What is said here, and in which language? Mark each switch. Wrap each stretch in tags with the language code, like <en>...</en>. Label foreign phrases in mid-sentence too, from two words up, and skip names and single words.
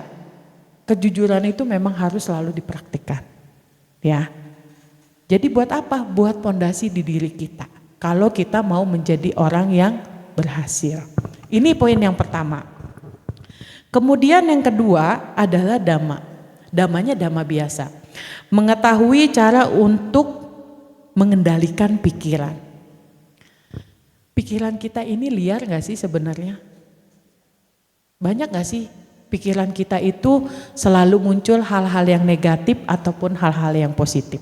<id>Kejujuran itu memang harus selalu dipraktikkan. Ya. Jadi buat apa? Buat pondasi di diri kita. Kalau kita mau menjadi orang yang berhasil. Ini poin yang pertama. Kemudian yang kedua adalah dhamma. Dhammanya dhamma biasa. Mengetahui cara untuk mengendalikan pikiran. Pikiran kita ini liar gak sih sebenarnya? Banyak gak sih pikiran kita itu selalu muncul hal-hal yang negatif ataupun hal-hal yang positif?</id>